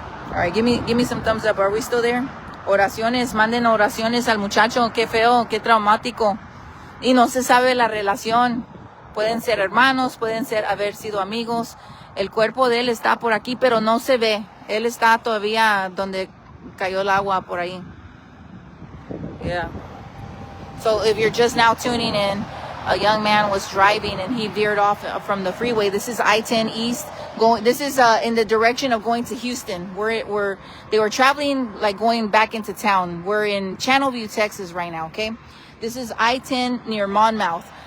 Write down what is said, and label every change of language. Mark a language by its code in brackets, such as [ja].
[en] All right, give me some thumbs up. Are we still there? [es] Oraciones, manden oraciones al muchacho. Qué feo, qué traumático. Y no se sabe la relación. Pueden ser hermanos, pueden haber sido amigos. El cuerpo de él está por aquí, pero no se ve. Él está todavía donde cayó el agua, por ahí. [en] Yeah. So if you're just now tuning in, a young man was driving and he veered off from the freeway. This is I-10 East. This is in the direction of going to Houston. They were traveling, like, going back into town. We're in Channelview, Texas right now, okay? This is I-10 near Monmouth.